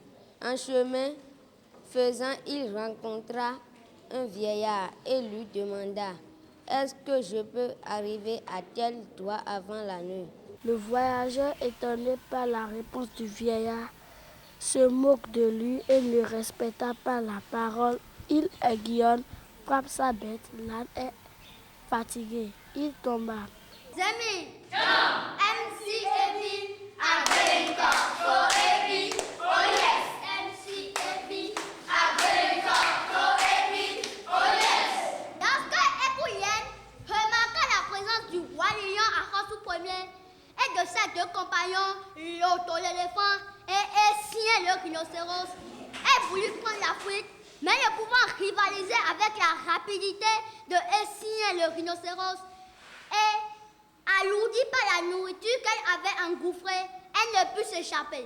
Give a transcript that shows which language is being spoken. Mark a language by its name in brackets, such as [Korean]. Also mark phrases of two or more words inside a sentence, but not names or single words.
[French] En chemin faisant, il rencontra un vieillard et lui demanda « Est-ce que je peux arriver à tel endroit avant la nuit ?» Le voyageur, étonné par la réponse du vieillard, se moque de lui et ne respecta pas la parole. Il aiguillonne, frappe sa bête, l'âne est fatigué. Il tomba. Zemi, MC Ebi, Agbenka, for Ebi, oh yes. MC Ebi, Agbenka, for Ebi, oh yes. Lorsque Ekuyen remarqua la présence du roi lion à Khonsou Ier et de ses deux compagnons, Loto l'éléphant et Essien le rhinocéros, elle voulut prendre la fuite, mais ne pouvant rivaliser avec la rapidité de Essien le rhinocéros et alourdie par la nourriture qu'elle avait engouffrée, elle ne put s'échapper.